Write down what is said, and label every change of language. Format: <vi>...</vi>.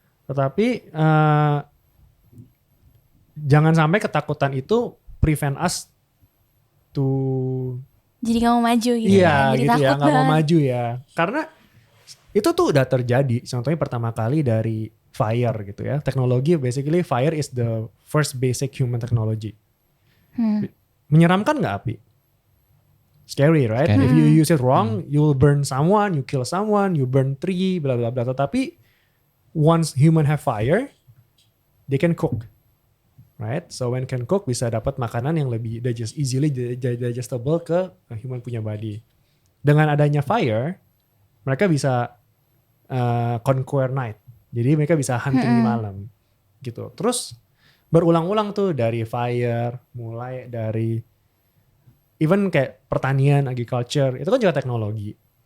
<id>Tetapi jangan sampai ketakutan itu</id> <en>prevent us to</en> <id>jadi gak mau maju gitu. Iya Jadi gitu ya, takut nggak mau banget. maju ya. Karena itu tuh udah terjadi. Contohnya pertama kali dari fire gitu ya.</id> <en>Teknologi basically fire is the first basic human technology.</en> <id>Menyeramkan nggak api?</id> <en>Scary, right? Scary. If you use it wrong, you will burn someone, you kill someone, you burn tree, bla bla bla. Tetapi once human have fire, they can cook, right? So when can cook</en> <id>bisa dapat makanan yang lebih</id> <en>easily digestible ke human punya body.</en> <id>Dengan adanya fire, mereka bisa</id> <en>conquer night.</en> <id>Jadi mereka bisa hunting di malam, gitu. Terus berulang-ulang tuh dari fire, mulai dari even kayak pertanian, agriculture, itu kan juga teknologi.</id>